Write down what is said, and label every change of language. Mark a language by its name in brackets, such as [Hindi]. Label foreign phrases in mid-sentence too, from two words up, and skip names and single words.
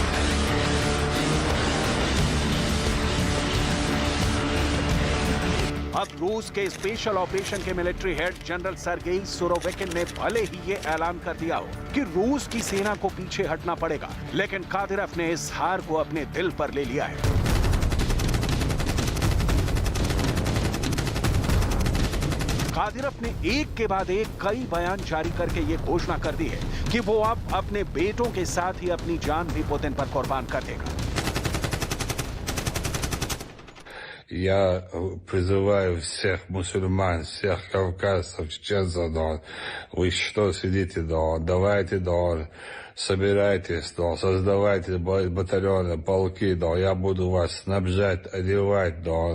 [Hindi] अब रूस के स्पेशल ऑपरेशन के मिलिट्री हेड जनरल सर्गेई सुरोविकिन ने भले ही ये ऐलान कर दिया हो कि रूस की सेना को पीछे हटना पड़ेगा, लेकिन कादिरव ने इस हार को अपने दिल पर ले लिया है। कादिरव ने एक के बाद एक कई बयान जारी करके ये घोषणा कर दी है कि वो अब अपने बेटों के साथ ही अपनी जान भी पुतिन पर कुर्बान कर देगा। [Russian] Я призываю всех мусульман, всех кавказцев, чеченцев, вы что сидите, давайте, собирайтесь, создавайте батальоны, полки, я буду вас снабжать, одевать,